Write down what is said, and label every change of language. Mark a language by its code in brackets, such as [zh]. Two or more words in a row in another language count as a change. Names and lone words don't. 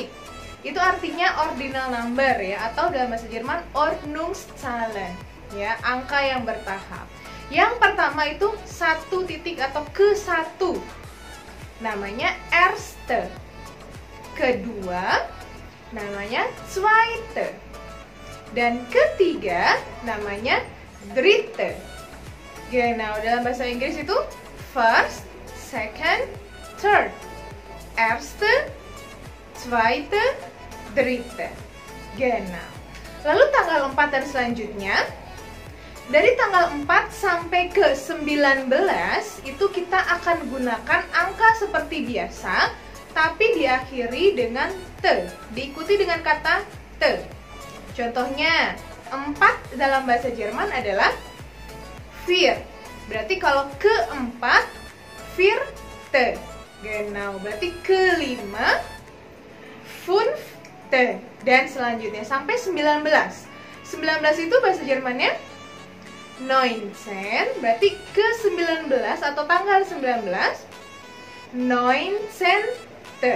[id] Itu artinya [en] ordinal number, [id] ya, atau dalam bahasa Jerman Ordnungszahlen, ya, angka yang bertahap. Yang pertama itu satu titik atau ke satu, namanya erste. Kedua namanya zweite. Dan ketiga namanya dritte. Genau, dalam bahasa Inggris itu [en] first, second, third. [de] Erste, zweite, dritte. [id] Genau. Lalu tanggal 4 dan selanjutnya, dari tanggal 4 sampai ke 19 itu kita akan gunakan angka seperti biasa, tapi diakhiri dengan te, diikuti dengan kata te. Contohnya, 4 dalam bahasa Jerman adalah vier. Berarti kalau keempat, vierte. Genau, berarti kelima, fünfte. Dan selanjutnya sampai 19. 19 itu bahasa Jermannya 19, berarti ke-19 atau tanggal 19, 19te.